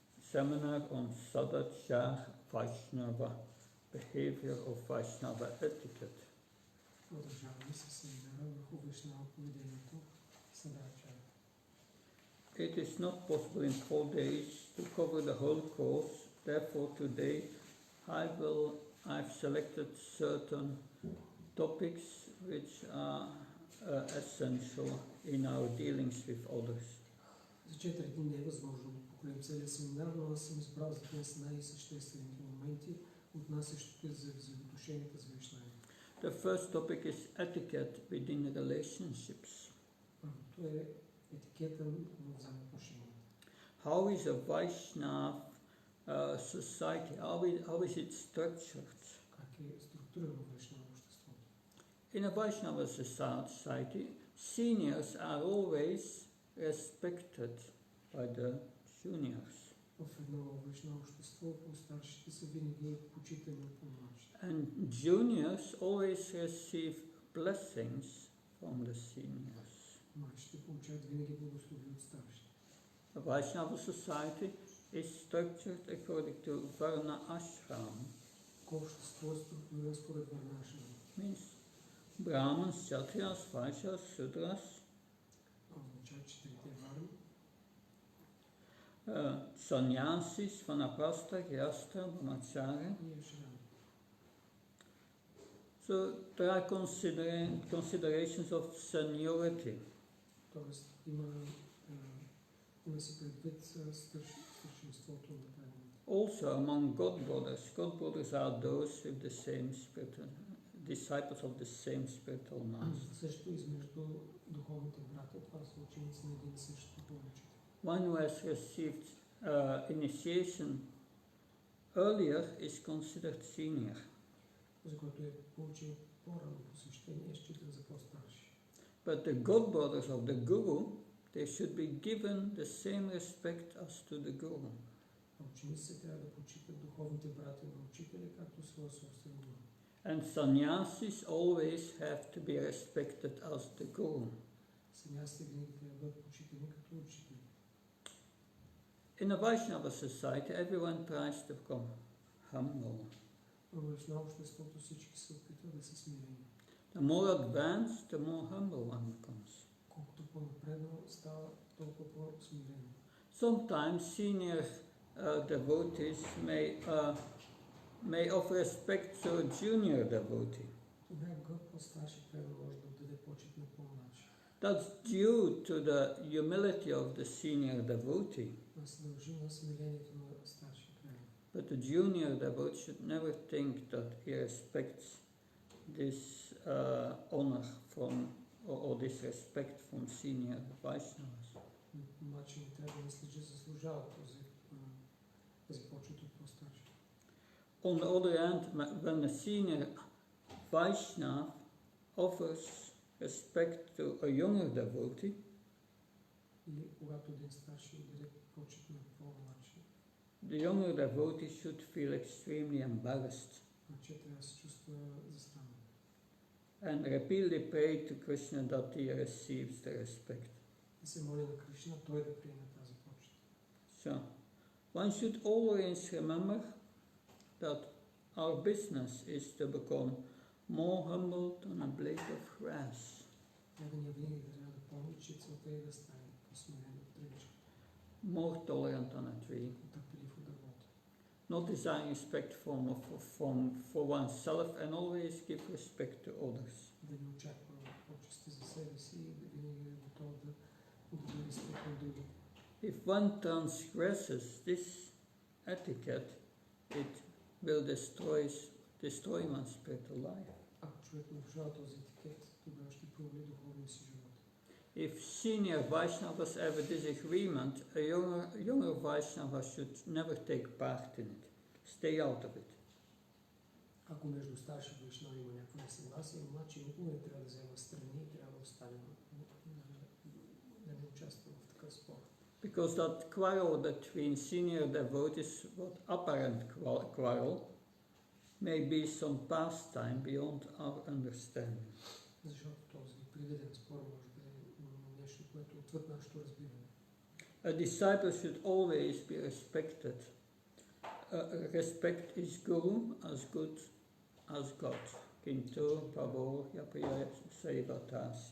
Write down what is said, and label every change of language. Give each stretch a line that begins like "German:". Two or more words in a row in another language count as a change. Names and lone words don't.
English: seminar on Sadachar Vaishnava, behavior of Vaishnava etiquette.
Bulgarian: Продължаваме с семинара върху Вайшнава поведението Садачара.
English: It is not possible in 4 days to cover the whole course, therefore today I've selected certain topics which are essential in our dealings with others.
Bulgarian: За 4 дни не е възможно да покрием целия семинар, но аз съм избрал за днес най-съществените моменти, отнасящите за взаимоотношенията с Вайшнави.
English: The first topic is etiquette within relationships.
Bulgarian: Първото е етикета в взаимоотношенията.
English: How is a Vaishnava society? How is it structured?
Bulgarian: Как е структурирано Вайшнава обществото?
English: In a Vaishnava society, seniors are always respected by the juniors.
Bulgarian: В едно Вайшнава общество по-старшите са винаги почитани от по-младшите.
English: And juniors always receive blessings from the seniors.
Bulgarian: Младшите получават винаги благослови от старшите.
English: A Vaishnava society is structured according to Varna Ashram.
Bulgarian: Общество е структурирано според Варна Ашрам.
English: Means Brahmins, Kshatriyas, Vaishyas, Sudras,
Bulgarian: Означава четирите варни.
English: Sannyasis, Vanaprastha, Grihastha, Brahmacharya.
Bulgarian: И Ашрам.
English: So there are considerations of seniority.
Bulgarian: Тоест има си предвид старшинството на преданите.
English: Also among God brothers are those with the same spiritual disciples of the same spiritual master.
Bulgarian: Също измежду духовните брата, това са ученици на един и същи духовен учител.
English: One who has received initiation earlier is considered senior.
Bulgarian: За който е получил по-рано посвещение, считан за по-старши.
English: But the God brothers of the Guru, they should be given the same respect as to the Guru.
Bulgarian: Учениците трябва да почитат духовните брати на учителя, както своя собствен гуру.
English: And sannyasis always have to be respected as the Guru.
Bulgarian: Санясите винаги трябва да бъдат почитани като учители.
English: In a Vaishnava society, everyone tries to become humble.
Bulgarian: В Вайшнава обществото всички се опитват да са смирени.
English: The more advanced, the more humble one becomes.
Bulgarian: Колкото по-напредно става, толкова по-смирено.
English: Sometimes senior devotees may offer respect to a junior devotee.
Bulgarian: Понякога по-старши предан може да отдаде почет на по-младши.
English: That's due to the humility of the senior devotee.
Bulgarian: Това се дължи на смирението на старши предан.
English: But the junior devotee should never think that he respects this honor from or this respect from senior Vaishnavas.
Bulgarian: Младши не трябва да мисли, че заслужава тази почет от по-старши.
English: On the other hand, when a senior Vaishnava offers respect to a younger devotee,
Bulgarian: Или когато един старши отдаде почет на по-младши,
English: the younger devotee should feel extremely embarrassed
Bulgarian: че трябва да се чувства засрамен.
English: and repeatedly pray to Krishna that he receives the respect.
Bulgarian: И се моли на Кришна той да приеме тази почет.
English: So, one should always remember that our business is to become more humble than a blade of grass.
Bulgarian: Трябва ние винаги трябва да помни, че целта е да стане по-смирен от тръгче,
English: More tolerant than a tree,
Bulgarian: търпелив от дървото.
English: not desiring respect for oneself and always give respect to others.
Bulgarian: Да не очаква почести за себе си и да винаги е готов да отдаде респект на други.
English: If one transgresses this etiquette, it will destroy one's spiritual life.
Bulgarian: Ако човек нарушава този етикет, тогава ще провали духовния си живот.
English: If senior Vaishnavas have a disagreement, a younger Vaishnava should never take part in it. Stay out of it.
Bulgarian: Ако между старши вайшнави има някакво несъгласие, младши никога не трябва да взема страни и трябва да остане да не участва в такъв спор.
English: Because that quarrel between senior devotees, what apparent quarrel, may be some pastime beyond our understanding.
Bulgarian: Защото този привиден спор може да е нещо, което е отвъд нашето разбиране.
English: A disciple should always be respected. Respect his guru as good as God.
Sanskrit: किन्तु प्रभोर्यः प्रिय एव तस्य.